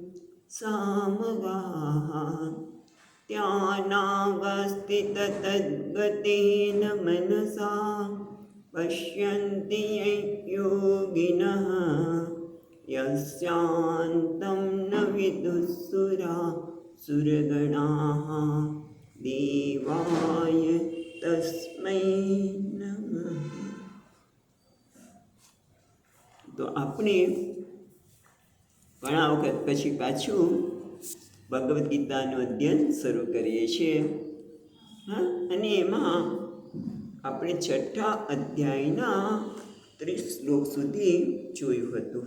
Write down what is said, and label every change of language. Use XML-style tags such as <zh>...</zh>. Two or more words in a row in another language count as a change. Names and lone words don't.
<sa>सामगाः ध्यानावस्थिततद्गतेन मनसा पश्यन्ति योगिनः यस्यान्तं न विदुःसुरासुरगणाः देवाय तस्मै नमः।</sa> <gu>તો આપણે ઘણા વખત પછી પાછું ભગવદ્ ગીતાનું અધ્યયન શરૂ કરીએ છીએ અને એમાં આપણે છઠ્ઠા અધ્યાયના 30 શ્લોક સુધી જોયું હતું.</gu>